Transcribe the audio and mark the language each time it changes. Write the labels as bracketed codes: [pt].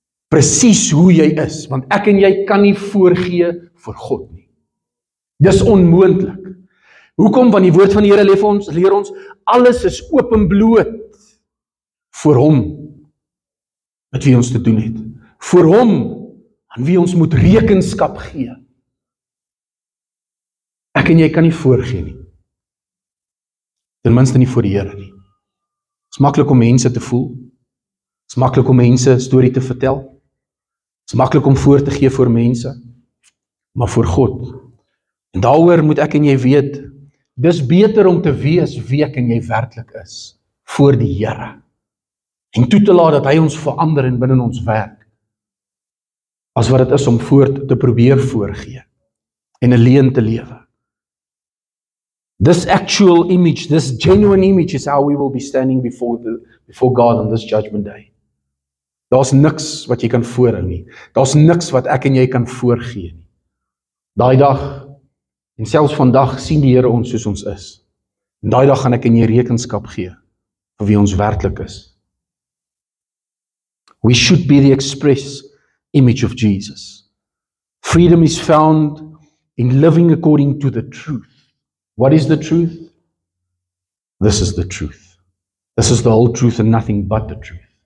[af] Presies hoe jy is, want ek en jy kan nie voorgee vir God nie. Dis onmoontlik. Hoekom? Want die woord van die Here leer ons, alles is openbloot voor hom, met wie ons te doen het. Voor hom, aan wie ons moet rekenskap gee. Ek en jy kan nie voorgee nie. Ten minste nie voor die Here nie. Het is maklik om mense te voel. Het is maklik om mense 'n storie te vertel. Het is maklik om voor te gee voor mense. Maar voor God. En daaroor moet ek en jy weet, dis beter om te wees wie ek en jy werklik is, voor die Here. En toe te laat dat hy ons verander en binne ons werk, as wat dit is om voort te probeer voorgee, en 'n leuen te lewe. [en] This actual image, this genuine image is how we will be standing before God on this judgment day. [af] Daar's niks wat jy kan voorhou nie. Daar's niks wat ek en jy kan voorgee nie. Daai dag, en selfs vandag, sien die Here ons soos ons is. En daai dag gaan ek en jy rekenskap gee vir wie ons werklik is. [en] We should be the express image of Jesus. Freedom is found in living according to the truth. What is the truth? This is the truth. This is the whole truth and nothing but the truth.